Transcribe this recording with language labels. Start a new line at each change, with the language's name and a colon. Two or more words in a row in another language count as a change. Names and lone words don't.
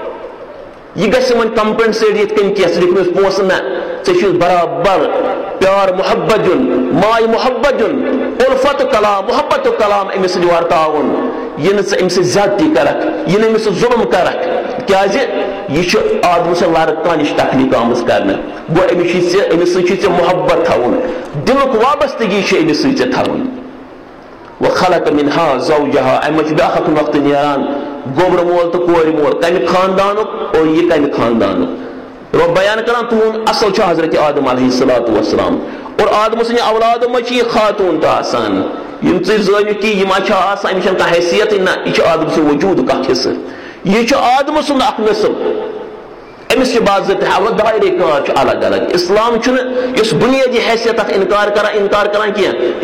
Kashmiri: یہ گژھِ وۄنۍ کمپنسیٹ یِتھ کٔنۍ کینٛہہ ژٕ دِکھ أمِس پونٛسہٕ نہ ژےٚ چھُس برابر پیار محبت دیُن ماے محبت دیُن الفت کلام محبت کلام أمِس سۭتۍ ورتاوُن یہِ نہٕ ژٕ أمِس سۭتۍ زیادتی کرکھ یہِ نہٕ أمِس ژٕ ظُلم کرکھ کیازِ یہِ چھُ آدم سٕنٛدِ لڑکہٕ نِش تخلیق آمٕژ کرنہٕ گوٚو أمِس سۭتۍ چھُ ژےٚ محبت تھاوُن دِلُک وابستگی چھِ أمِس سۭتۍ ژےٚ تھاوٕنۍ
Arabic: وخلق منها زوجها
Kashmiri: امہِ منٛز چھُ بیاکھ اکھ نۄقطہٕ نیران گوبرٕ مول تہٕ کورِ مول کمہِ خاندانُک اور یہِ کمہِ خاندانُک رۄب بیان کران تُہُنٛد اصل چھُ حضرت آدم
Arabic: علیہ الصلوۃ والسلام
Kashmiri: اور آدم سٕنٛدِ اولادو منٛز چھِ یہِ خاتوٗن تہِ آسان یِم ژٕ زٲنِو کہِ یہِ ما چھِ آسان أمِس چھنہٕ کانٛہہ حیثیتٕے نہ یہِ چھُ آدم سٕنٛدِ وجوٗدُک اکھ حصہٕ یہِ چھُ آدم سُنٛد اکھ نسل أمِس چھِ باضٲبطہٕ الگ دایرے کار چھُ الگ الگ اسلام چھُنہٕ یُس بُنیٲدی حیثیت اَتھ اِنکار کران کینٛہہ